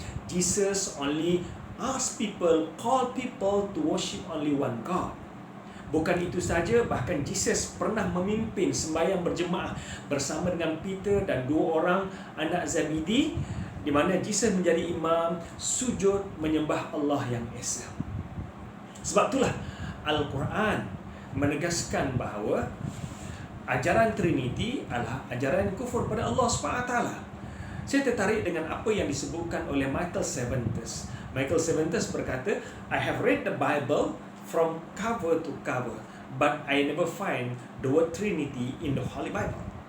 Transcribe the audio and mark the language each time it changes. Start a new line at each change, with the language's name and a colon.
English: Jesus only call people to worship only one God.
Malay: Bukan itu saja, bahkan Jesus pernah memimpin sembahyang berjemaah bersama dengan Peter dan dua orang anak Zabidi, di mana Jesus menjadi imam sujud menyembah Allah yang Esa. Sebab itulah Al-Quran menegaskan bahawa ajaran Trinity adalah ajaran kufur pada Allah SWT. Saya tertarik dengan apa yang disebutkan oleh Michael Cervantes. Michael Cervantes berkata,
English: I have read the Bible from cover to cover, but I never find the word Trinity in the Holy Bible.